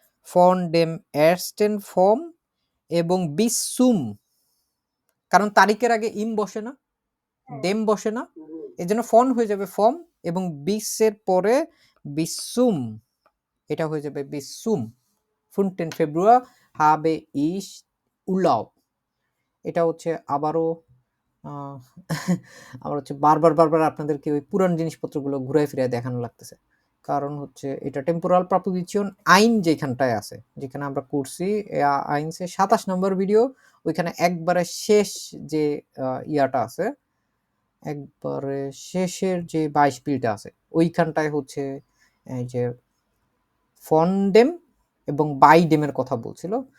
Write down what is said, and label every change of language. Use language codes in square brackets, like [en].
[bn] Von Dame এরস্টেন form এবং বিসুম, কারণ তারিখের আগে ইম বসে না, ডেম বসে না, এই জন্য ফন হয়ে যাবে ফর্ম এবং বিসের পরে বিসুম, এটা হয়ে যাবে বিসুম। [de] 15 ফেব্রুয়ারি habe ich Urlaub। [bn] এটা হচ্ছে আবারও আমার হচ্ছে বারবার আপনাদেরকে ওই পুরান জিনিসপত্রগুলো ঘুরাই ফিরে দেখানো লাগতেছে, কারণ হচ্ছে এটা টেম্পোরাল প্রপোজিশন আইন যেখানটায় আছে, যেখানে আমরা করছি আইনসে 27 নম্বর ভিডিও, ওইখানে একবারে শেষ যে ইয়াটা আছে, একবারে শেষের যে 22 পিলটা আছে ওইখানটায় হচ্ছে এই যে ফন্ডেম এবং বাইডেমের কথা বলছিল।